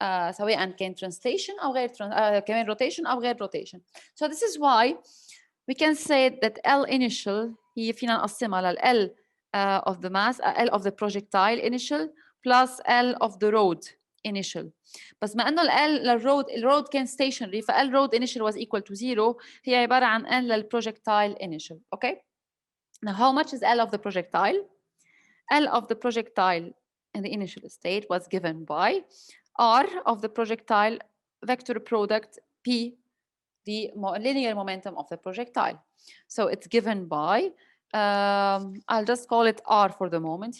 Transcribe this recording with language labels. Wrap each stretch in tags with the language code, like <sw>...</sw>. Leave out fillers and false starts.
<ar>سواء كان translation أو غير كمان rotation أو غير rotation.</ar> <en>So this is why we can say that L initial</en> <ar>هي فينا نقسمها لل</ar> <en>L of the mass, L of the projectile initial plus L of the road initial.</en> <ar>بس ما إنه ال الroad كان stationary، فال</ar> <en>road initial was equal to 0،</en> <ar>هي عبارة عن L للprojectile initial.</ar> <en>Okay. Now how much is L of the projectile? L of the projectile in the initial state was given by R of the projectile vector product P, the linear momentum of the projectile. So it's given by, I'll just call it R for the moment.</en>